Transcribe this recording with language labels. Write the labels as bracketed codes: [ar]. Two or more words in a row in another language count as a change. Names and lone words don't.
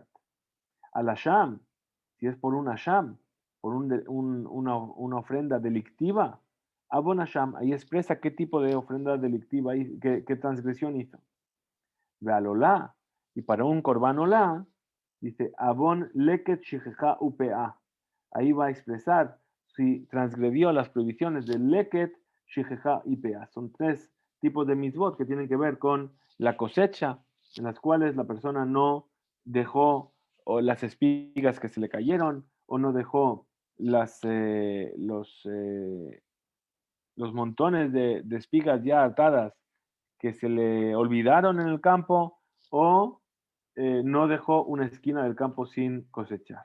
[he] על אשם, [es] si es por un asham, por una ofrenda delictiva, [he] בעוון אשם, [es] ahí expresa qué tipo de ofrenda delictiva, qué transgresión hizo. [he] ועל עולה, [es] y para un [he] קרבן עולה, [es] dice, [he] בעוון לקט שכחה ופאה. [es] Ahí va a expresar si transgredió las prohibiciones del leket, shijeja y pea. Son tres tipos de mitzvot que tienen que ver con la cosecha, en las cuales la persona no dejó o las espigas que se le cayeron, o no dejó los montones de espigas ya atadas que se le olvidaron en el campo, o no dejó una esquina del campo sin cosechar.